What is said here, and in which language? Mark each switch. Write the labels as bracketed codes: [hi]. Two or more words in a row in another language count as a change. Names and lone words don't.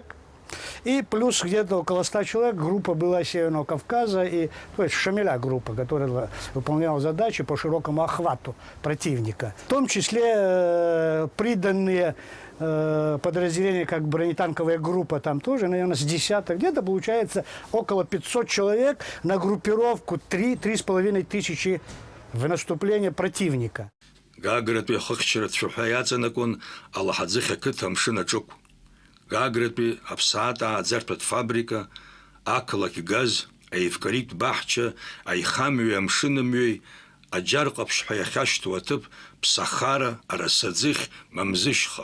[ru] И плюс где-то около 100 человек группа была Северного Кавказа, и, то есть Шамиля группа, которая выполняла задачи по широкому охвату противника. В том числе приданные подразделения, как бронетанковая группа, там тоже, наверное, с десяток, где-то получается около 500 человек на группировку 3-3,5 тысячи в наступление противника. [ab] Гагратәи ахыхьчаратә иаҵанакуан Алаҳаӡыхь ақыҭа амшын аҿықә. Гагратәи аԥсаатә ааӡартәатә фабрика, ақалақь газ, аевкалипт баҳча, аихамҩеи амшынымҩеи, аџьар ҟаԥшь ҳәа иахьашьҭоу аҭыԥ, ԥсахара, арасаӡыхь, мамзышьха.